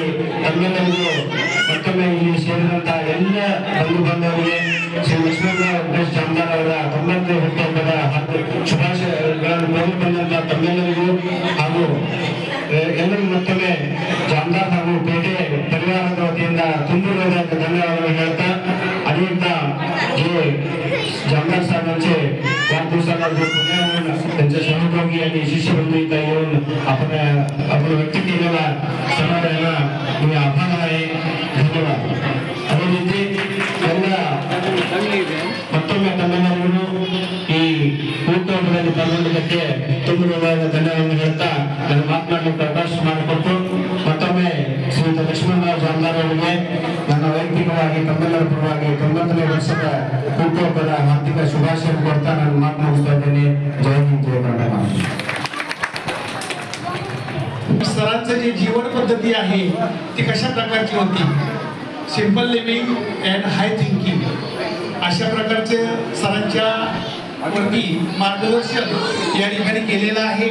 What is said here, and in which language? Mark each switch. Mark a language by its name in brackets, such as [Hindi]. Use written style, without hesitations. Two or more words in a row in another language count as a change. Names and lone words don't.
[Kannada] ತಮ್ಮೆಲ್ಲರಿಗೂ ಮತ್ತೊಮ್ಮೆ ಇಲ್ಲಿ ಸೇರಿದಂತಹ ಎಲ್ಲ ಬಂಧು ಬಾಂಧವರಿಗೆ ಶ್ರೀ ಲಕ್ಷ್ಮಣ ಜಾಮದಾರ್ ಅವರ 90ನೇ ಹುಟ್ಟುಹಬ್ಬದ ಶುಭಾಶಯಗಳನ್ನು ಕೋರಿ ಬಂದಂತಹ ತಮ್ಮೆಲ್ಲರಿಗೂ ಹಾಗೂ ಎಲ್ಲರಿಗೂ ಮತ್ತೊಮ್ಮೆ ಜಾಮದಾರ್ ಹಾಗೂ ಪೇಟೆ ಪರಿವಾರದ ವತಿಯಿಂದ ತುಂಬು ಧನ್ಯವಾದಗಳು ಹೇಳ್ತಾ [Marathi] अनेक जे जामदार साहेबांचे वाढदिवसाला जो पुण्याहून त्यांच्या सहभागी आणि शिष्यबंधू इथं येऊन आपण व्यक्त केलेला समाधानाला मी आभार आहे. धन्यवाद. [Kannada] अದೇ ರೀತಿ ಎಲ್ಲ ಮತ್ತೊಮ್ಮೆ ತಮ್ಮೆಲ್ಲರಿಗೂ ಈ ಹುಟ್ಟುಹಬ್ಬದಲ್ಲಿ ಪಾಲ್ಗೊಂಡಿದ್ದಕ್ಕೆ ತುಂಬ ಧನ್ಯವಾದಗಳನ್ನು ಹೇಳ್ತಾ ನನ್ನ ಮಾತನಾಡಲಿಕ್ಕೆ ಅವಕಾಶ ಮಾಡಿಕೊಟ್ಟು ಮತ್ತೊಮ್ಮೆ ಶ್ರೀಯುತ ಲಕ್ಷ್ಮಣ ಜಾಮದಾರ್ ಅವರಿಗೆ ನನ್ನ ವೈಯಕ್ತಿಕವಾಗಿ ತಮ್ಮೆಲ್ಲರ ಪರವಾಗಿ 90ನೇ ವರ್ಷದ ಹುಟ್ಟುಹಬ್ಬದ ಹಾರ್ದಿಕ ಶುಭಾಶಯ ಕೊಡ್ತಾ ನಾನು ಮಾತು ಮುಗಿಸ್ತಾ ಇದ್ದೇನೆ. [Marathi] जय हिंद, जय कर्नाटक. सरांचं जे जीवन पद्धती आहे ती कशा प्रकारची होती, [English] simple living and high thinking [Marathi] अशा प्रकारचे सरांच्या वरती मार्गदर्शन या ठिकाणी केलेलं आहे.